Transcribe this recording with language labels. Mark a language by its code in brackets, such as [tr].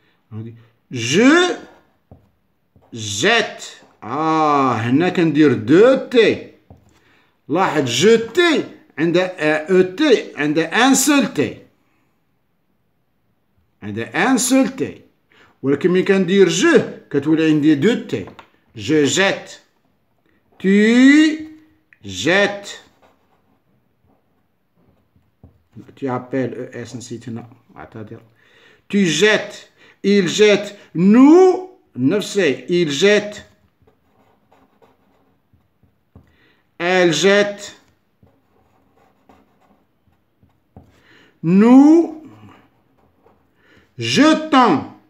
[fr] On dit je jette. [ar] هنا كندير deux T. لاحظ jeter عندها ET عندها [fr] un seul T. [ar] عندها un seul T. ولكن ملي كندير je كتولي عندي deux T. [fr] Je jette. Tu jettes. Tu appelles ES [ar] نسيت هنا اعتذر. [fr] Tu jettes. Il jette. [ar] Nous نفس الشيء. [fr] Il jette. Elle jette. Nous jetons.